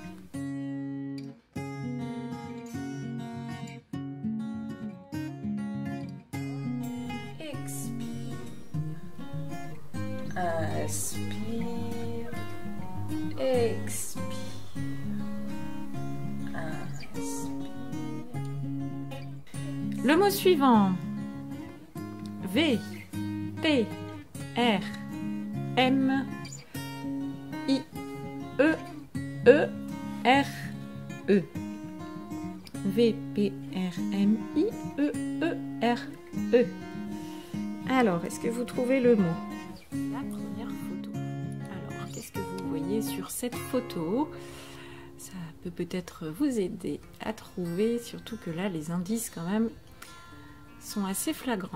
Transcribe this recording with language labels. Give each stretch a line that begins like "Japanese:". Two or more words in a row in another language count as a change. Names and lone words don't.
French: Expire. Inspire. Expire. Inspire. Le mot suivant. V, P, R, M, I, E, E, R, E. V, P, R, M, I, E, E, R, E. Alors, est-ce que vous trouvez le mot? La première photo. Alors, qu'est-ce que vous voyez sur cette photo? Ça peut peut-être vous aider à trouver, surtout que là, les indices quand même sont assez flagrants.